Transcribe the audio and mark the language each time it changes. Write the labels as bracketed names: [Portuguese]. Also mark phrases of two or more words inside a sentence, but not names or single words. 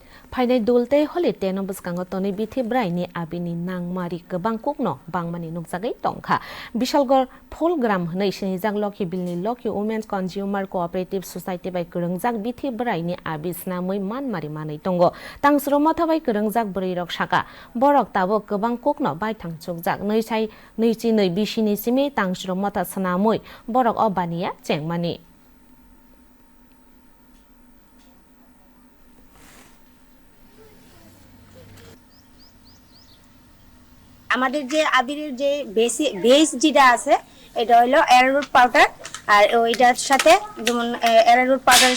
[Kok Borok] फाइनाय दुलते हले तेनो बसकांगो तोनि बिथि ब्राइनि आबिनि नांमारि गोबां कुकनो बांमानि नुकजागै टंखा बिशालगढ़ फुलग्राम हनै सिनिजाक लकी बिलनि लकी वुमेन्स कन्ज्यूमर कोऑपरेटिव सोसाइटी बाय गोरोंजाक बिथि ब्राइनि आबि स्नामै मानमारि मानै दंगो तांसरो मथाबाय गोरोंजाक ब्रैरक साका बरक ताबो गोबां कुकनो बाय थांचुकजाक नैसाय नैचि नै बिसिनि सिमे तांसरो मथा सनामै बरक अबानिया चेंमानि [Bangla] আমাদের যে আবিরের যে বেস যেটা আছে এটা হলো অ্যারারুট পাউডার আর ওইটার সাথে যেমন অ্যারারুট পাউডারের